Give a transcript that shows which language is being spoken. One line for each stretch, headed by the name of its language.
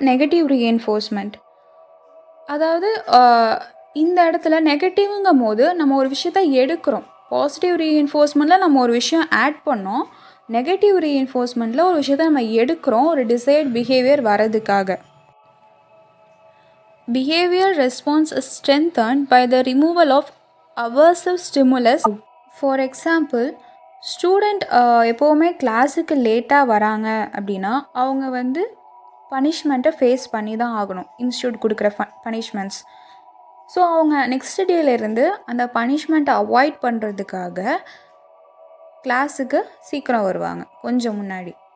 Tamil: Negative reinforcement, அதாவது இந்த இடத்துல நெகட்டிவ்ங்கும் போது நம்ம ஒரு விஷயத்த எடுக்கிறோம். பாசிட்டிவ் ரீஎன்ஃபோர்ஸ்மெண்ட்டில் நம்ம ஒரு விஷயம் ஆட் பண்ணோம், நெகட்டிவ் ரீஎன்ஃபோர்ஸ்மெண்ட்டில் ஒரு விஷயத்த நம்ம எடுக்கிறோம் ஒரு டிசைர்ட் பிஹேவியர் வரதுக்காக.
English: Behavioral response is strengthened by the removal of aversive stimulus. For example,
Tamil: student எப்போவுமே கிளாஸுக்கு லேட்டாக வராங்க அப்படின்னா அவங்க வந்து பனிஷ்மெண்ட்டை ஃபேஸ் பண்ணி தான் ஆகணும், இன்ஸ்டியூட் கொடுக்குற பனிஷ்மெண்ட்ஸ். ஸோ அவங்க நெக்ஸ்ட் டேலேருந்து அந்த பனிஷ்மெண்ட்டை அவாய்ட் பண்ணுறதுக்காக கிளாஸுக்கு சீக்கிரம் வருவாங்க கொஞ்சம் முன்னாடி.